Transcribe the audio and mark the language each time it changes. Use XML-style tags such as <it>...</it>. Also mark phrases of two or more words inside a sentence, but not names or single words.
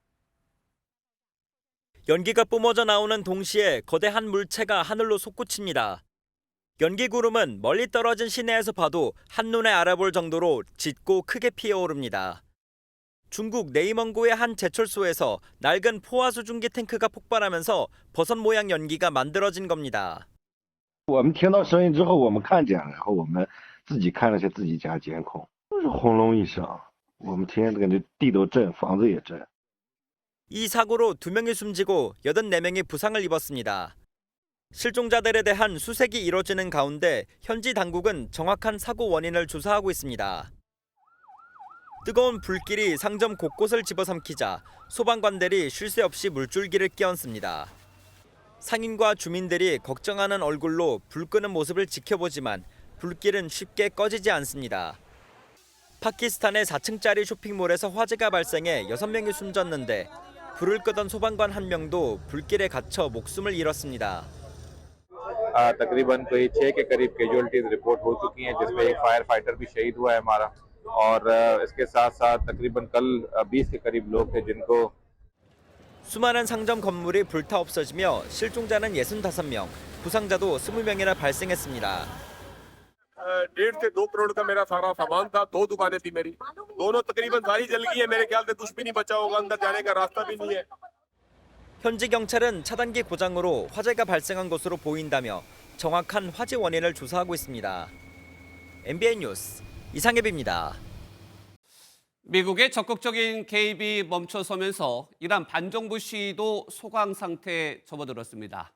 <ko>연기가 뿜어져 나오는 동시에 거대한 물체가 하늘로 솟구칩니다. 연기 구름은 멀리 떨어진 시내에서 봐도 한눈에 알아볼 정도로 짙고 크게 피어오릅니다. 중국 네이멍구의 한 제철소에서 낡은 포화 수증기 탱크가 폭발하면서 버섯 모양 연기가 만들어진 겁니다.</ko> <zh>我们听到声音之后，我们看见了，然后我们自己看了下自己家监控，就是轰隆一声，我们听见感觉地都震，房子也震。</zh> <ko>이 사고로 2명이 숨지고 84명이 부상을 입었습니다. 실종자들에 대한 수색이 이뤄지는 가운데 현지 당국은 정확한 사고 원인을 조사하고 있습니다. 뜨거운 불길이 상점 곳곳을 집어삼키자 소방관들이 쉴 새 없이 물줄기를 끼얹습니다. 상인과 주민들이 걱정하는 얼굴로 불 끄는 모습을 지켜보지만 불길은 쉽게 꺼지지 않습니다. 파키스탄의 4층짜리 쇼핑몰에서 화재가 발생해 6명이 숨졌는데 불을 끄던 소방관 1명도 불길에 갇혀 목숨을 잃었습니다.</ko> <ur>تقریباً کوئی 6 کے قریب</ur> <en>casualties report</en> <ur>ہو چکی ہیں جس میں ایک</ur> <en>fire fighter</en> <ur>بھی شہید ہوا ہے ہمارا اور اس کے ساتھ ساتھ تقریباً کل 20 کے قریب لوگ تھے جن کو</ur> <ko>수많은 상점 건물이 불타 없어지며 실종자는 65명, 부상자도 20명이나 발생했습니다.</ko> <ur>1.5 سے 2 کروڑ کا میرا سارا سامان تھا 2 دکانیں تھی میری دونوں تقریباً ساری جل گئی ہے میرے خیال سے کچھ بھی نہیں بچا ہوگا اندر جانے کا راستہ بھی نہیں ہے.</ur> <ko>현지 경찰은 차단기 고장으로 화재가 발생한 것으로 보인다며 정확한 화재 원인을 조사하고 있습니다. MBN 뉴스 이상엽입니다. 미국의 적극적인 개입이 멈춰서면서 이란 반정부 시위도 소강 상태에 접어들었습니다.</ko>